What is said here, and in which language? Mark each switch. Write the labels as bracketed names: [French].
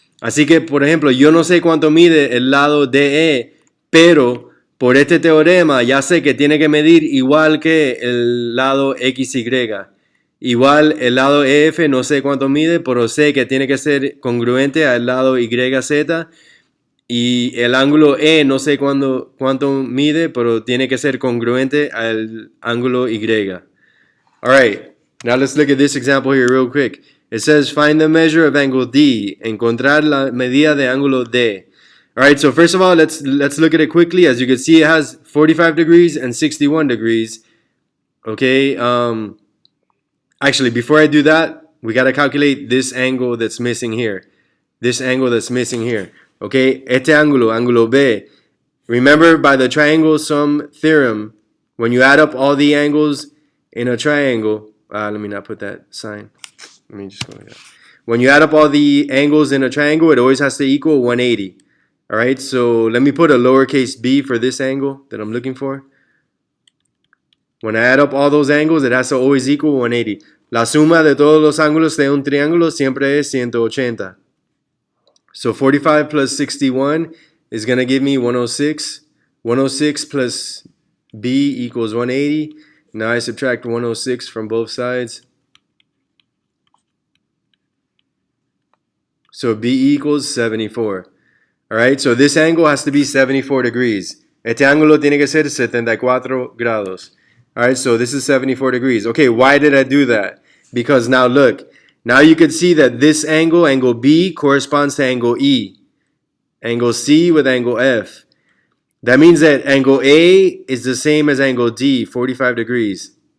[Spanish] Así que, por ejemplo, yo no sé cuánto mide el lado DE, pero por este teorema ya sé que tiene que medir igual que el lado XY. igual el lado EF no sé cuánto mide, pero sé que tiene que ser congruente al lado YZ. Y el ángulo E no sé cuánto mide, pero tiene que ser congruente al ángulo Y. [English] Alright, now let's look at this example here real quick. It says find the measure of angle D. [Spanish] Encontrar la medida de ángulo D. [English] Alright, so first of all, let's look at it quickly. As you can see, it has 45 degrees and 61 degrees. Okay, actually, before I do that, we got to calculate this angle that's missing here. This angle that's missing here. Okay, [Spanish] este ángulo B. [English] Remember, by the triangle sum theorem, when you add up all the angles in a triangle, let me not put that sign. Let me just go like that. When you add up all the angles in a triangle, it always has to equal 180. All right, so let me put a lowercase b for this angle that I'm looking for. When I add up all those angles, it has to always equal 180. [Spanish] La suma de todos los ángulos de un triángulo siempre es 180. [English] So 45 plus 61 is going to give me 106. 106 plus b equals 180. Now I subtract 106 from both sides. So b equals 74. Alright, so this angle has to be 74 degrees. [Spanish] Este ángulo tiene que ser 74 grados. [English] Alright, so this is 74 degrees. Okay, why did I do that? Because now look, now you can see that this angle, angle B, corresponds to angle E. Angle C with angle F. That means that angle A is the same as angle D, 45 degrees.